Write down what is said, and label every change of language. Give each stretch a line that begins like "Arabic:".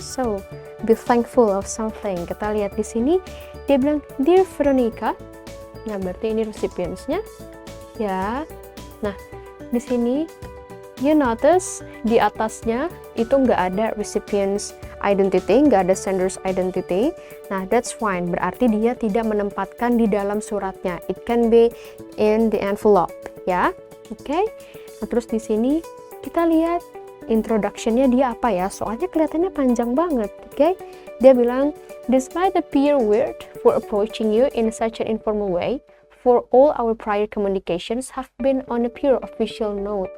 English: So, be thankful of something.
Indonesian: Kita lihat di sini, dia bilang dear Veronica. Nah, berarti ini recipients-nya. Ya. Nah, di sini you notice di atasnya itu nggak ada recipients identity, nggak ada sender's identity. Nah, that's fine. Berarti dia tidak menempatkan di dalam suratnya. It can be in the envelope, ya. Oke. Nah, terus di sini kita lihat introduction-nya dia apa ya? Soalnya kelihatannya panjang banget, oke?
English: Dia bilang, despite appear weird for approaching you in such an informal way, for all our prior communications have been on a pure official note.